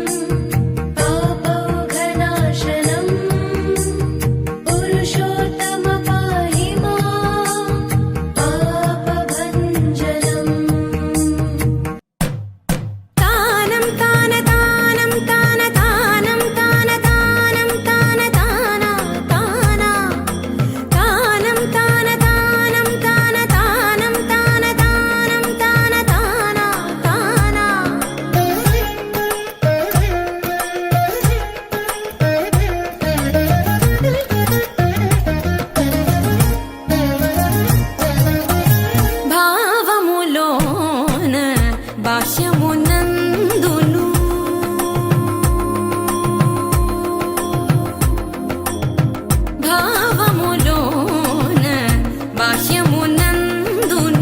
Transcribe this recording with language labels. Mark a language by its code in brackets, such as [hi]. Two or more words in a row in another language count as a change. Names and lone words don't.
[sa] पापौघनाशनम् पुरुषोत्तम पाहि माम् पापभञ्जनम् तानं तान तानं तान तानं तान तानं तान ताना ताना तानं तान तानं तान तानं तान तानं तान ताना ताना [te] భావములోన బాహ్యమునందును భావములోన బాహ్యమునందును